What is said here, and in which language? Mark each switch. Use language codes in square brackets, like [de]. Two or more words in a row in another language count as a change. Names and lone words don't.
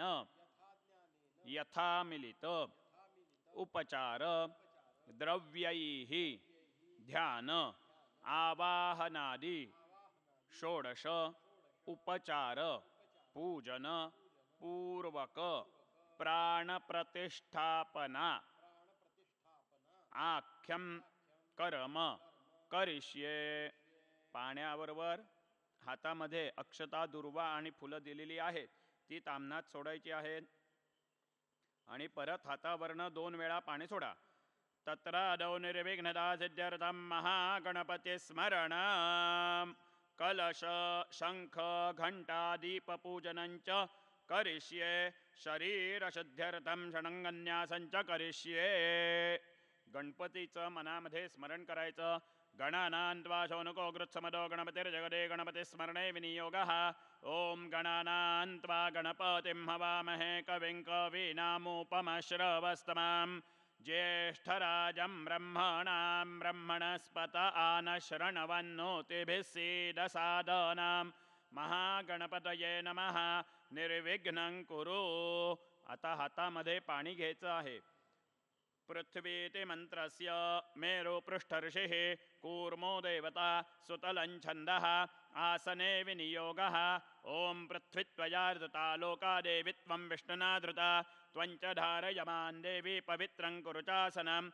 [sa] यथा मिलित उपचार द्रव्यैः ध्यान आवाहनादि षोडश उपचार पूजन पूर्वक प्राणप्रतिष्ठापना आख्यम कर्म करिष्ये. [mr] पाण्याबरोबर हातामध्ये अक्षता दुर्वा आणि फुलं दिलेली आहेत, ती ताम्हणात सोडायची आहेत आणि परत हातावरनं 2 वेळा पाणी सोडा. [sa] तत्र आदौ निर्विघ्नता सिद्ध्यर्थं महागणपती स्मरण कलश शंख घंटा दीपपूजनंच करिष्ये. शरीरशुद्ध्यर्थं षडंगन्यासंच करिष्ये. [mr] गणपतीचं मनामध्ये स्मरण करायचं. [sa] गणानां त्वा शौनको गृत्समदो गणपतिर्जगदे गणपती स्मरणे विनियोगः. ओम गणानां त्वा गणपतिं हवामहे कविं कवीनामुपमश्रवस्तमां ज्येष्ठराजं ब्रह्मणां ब्रह्मणस्पत आनशृण्वन्नोतिभिः सीदसादनां. महागणपतये नमः. निर्विघ्नं कुरु. [mr] आता हातामध्ये पाणी घ्यायचं आहे. [sa] पृथ्वीति मंत्रस्य मेरु पृष्ठर्षिः कूर्मो देवता सुतलं छन्दः आसने विनियोगः. ओम पृथ्वीत्वया धृता लोका देवी त्वं विष्णुना धृता त्वञ्च धारयमान् देवी पवित्रं कुरु चासनम्.